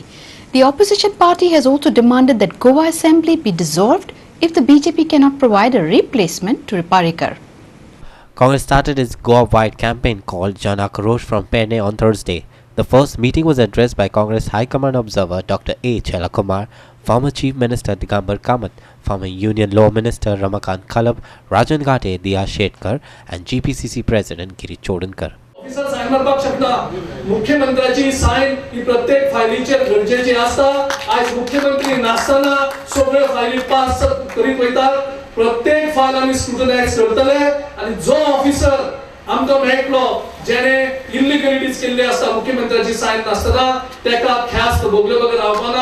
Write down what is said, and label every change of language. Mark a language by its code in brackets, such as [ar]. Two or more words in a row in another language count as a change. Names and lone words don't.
[en] The opposition party has also demanded that Goa Assembly be dissolved if the BJP cannot provide a replacement to Parrikar. Congress started its Goa-wide campaign called Jan Akrosh from Patna on Thursday. The first meeting was addressed by Congress High Command Observer Dr. A. Chelakumar, former Chief Minister Digambar Kamath, former Union Law Minister Ramakant Kalab, Rajan Ghate, Diya Shetkar, and GPCC President Giri Chodankar. officer sign [kok] मारपाक शकता. मुख्यमंत्र्याची साइन ही प्रत्येक फायलीचेर गरजेची आसता. आज मुख्यमंत्री नासतना सगळे फायली पास करीत वयतात. प्रत्येक फायल आमी स्क्रुटनाइज करतले आणि जो ऑफिसर आमकां मेळटलो जेने इल्लिगलिटीज केल्ली आसता मुख्यमंत्र्याची साइन नासतना तेका ख्यास्त भोगले बगर रावपाना.